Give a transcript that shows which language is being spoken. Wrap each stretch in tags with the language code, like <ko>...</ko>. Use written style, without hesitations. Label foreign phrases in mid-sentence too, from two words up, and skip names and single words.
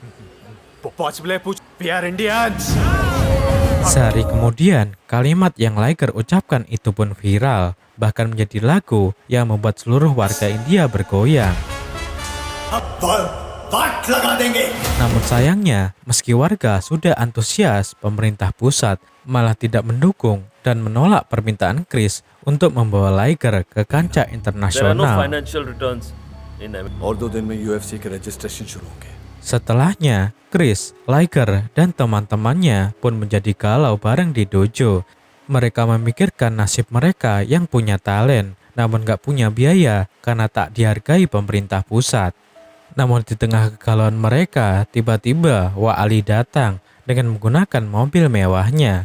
<id>Sehari kemudian, kalimat yang Liger ucapkan itu pun viral, bahkan menjadi lagu yang membuat seluruh warga India bergoyang. Namun sayangnya, meski warga sudah antusias, pemerintah pusat malah tidak mendukung dan menolak permintaan Chris untuk membawa Liger ke kancah internasional.</id> <hi>और 2 दिन में UFC के रजिस्ट्रेशन शुरू होंगे।</hi> <id>Setelahnya, Chris, Liger, dan teman-temannya pun menjadi galau bareng di dojo. Mereka memikirkan nasib mereka yang punya talent, namun gak punya biaya karena tak dihargai pemerintah pusat. Namun di tengah kegalauan mereka, tiba-tiba Wa Ali datang dengan menggunakan mobil mewahnya.</id>